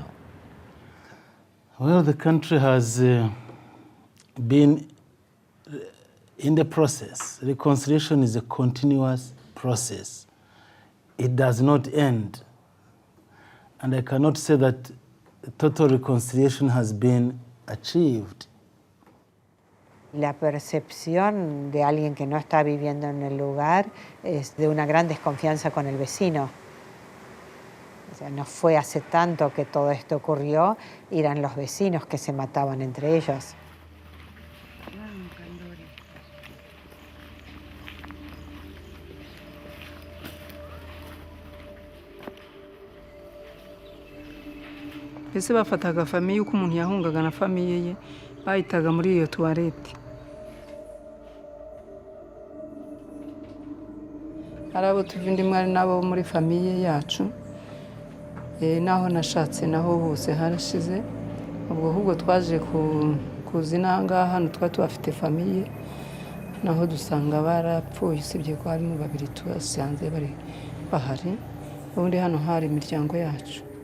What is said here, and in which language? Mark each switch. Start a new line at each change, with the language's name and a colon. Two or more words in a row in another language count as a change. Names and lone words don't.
English: Well, the country has been in the process. Reconciliation is a continuous process. It does not end. And I cannot say that total reconciliation has been achieved.
Spanish: La percepción de alguien que no está viviendo en el lugar es de una gran desconfianza con el vecino. O sea, no fue hace tanto que todo esto ocurrió, eran los vecinos que se mataban entre ellos.
Kinyarwanda: ese bafataga famiye uko umuntu yahungaga na famiye ye bahitaga muri iyo tuwarete. Hari abo tuva indi mwari n'abo muri famiye yacu, naho nashatse naho hose harashize, ubwo ahubwo twaje kuza inanga hano twari tubafite famiye, naho dusanga barapfuye usibye ko harimo babiri tubasanze bari bahari, ubundi hano hari imiryango yacu.